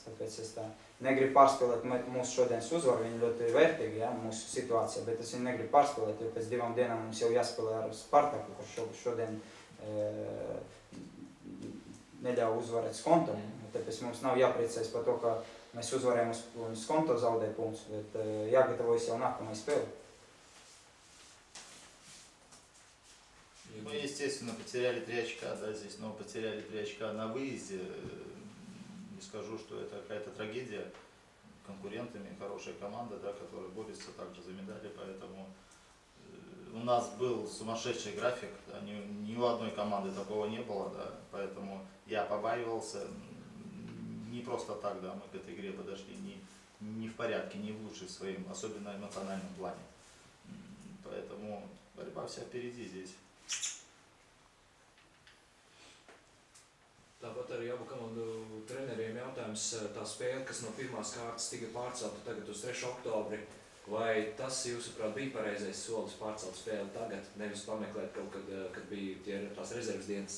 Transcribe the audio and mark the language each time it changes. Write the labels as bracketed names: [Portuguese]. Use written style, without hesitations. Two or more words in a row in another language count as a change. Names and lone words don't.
[Latvian] Tāpēc es tā negribu pārspēlēt mūsu šodienas uzvaru, viņi ļoti vērtīgi, ja, mūsu situācijā, bet es viņu negribu pārspēlēt, jo pēc 2 dienām mums jau jāspēlē ar Spartaku, kurš šodien neļauj uzvarēt Skonto. Tāpēc mums nav jāpriecājas par to, ka mēs uzvarējam un Skonto zaudē punktus, bet jāgatavojas jau nākamai spēlē. [Russian] Мы, естественно, потеряли 3 очка, да, здесь, но потеряли 3 очка на выезде. Не скажу, что это какая-то трагедия. Конкурентами, хорошая команда, да, которая борется также за медали, поэтому у нас был сумасшедший график, да, ни у одной команды такого не было, да, поэтому я побаивался. Не просто так, да, мы к этой игре подошли не в порядке, не в лучшем своем, особенно эмоциональном плане. Поэтому борьба вся впереди здесь. [Latvian] Tāpat arī abu komandu treneriem jautājums, tā spēle, kas no pirmās kārtas tika pārcelta tagad uz 3. oktobri, vai tas, jūsuprāt, bija pareizais solis pārcelt spēli tagad, nevis pameklēt kaut kad bija tās rezerves dienas?